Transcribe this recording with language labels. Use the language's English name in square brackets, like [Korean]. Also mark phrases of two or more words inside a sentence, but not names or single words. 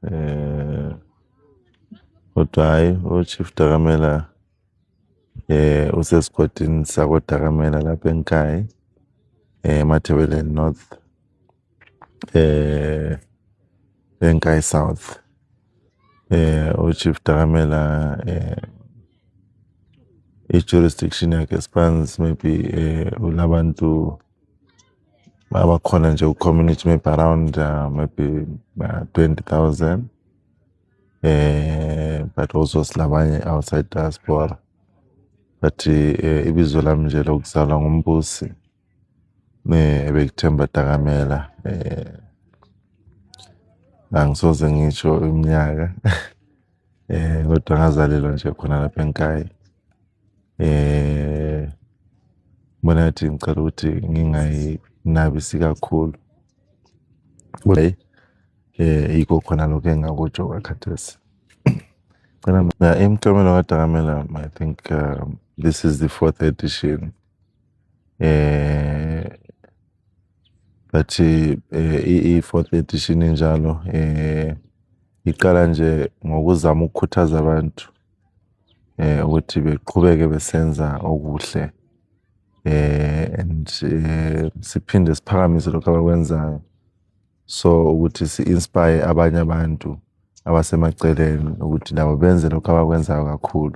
[North Ndebele] Kodwa hayi uChief Dakamela usesigodini sakoDakamela lapha eNkayi, eMatabeleland North, eNkayi South. uChief Dakamela i-jurisdiction yakhe [English] spans maybe [North Ndebele] ulabantu abakhona nje [English] community maybe around maybe 20,000. But also silabanye outside diaspora. [North Ndebele] But ibizo lami nje lokuzalwa nguMbusi ebekuThemba Dakamela. Angisoze ngisho iminyaka kodwa ngazalelwa nje khona lapha eNkayi. Bona ngathi ngicela ukuthi ngingayinabisi kakhulu. Yikho khona lokho engingakutsho kakhathesi. Imklomelo kaDakamela, [English] I think this is the 4th edition. [North Ndebele] But i-4th edition injalo iqala nje ngokuzama ukukhuthaza abantu ukuthi beqhubeke besenza okuhle, and siphinde siphakamise lokho abakwenzayo, so ukuthi si-inspire abanye abantu abasemaceleni ukuthi nabo benze lokho abakwenzayo kakhulu.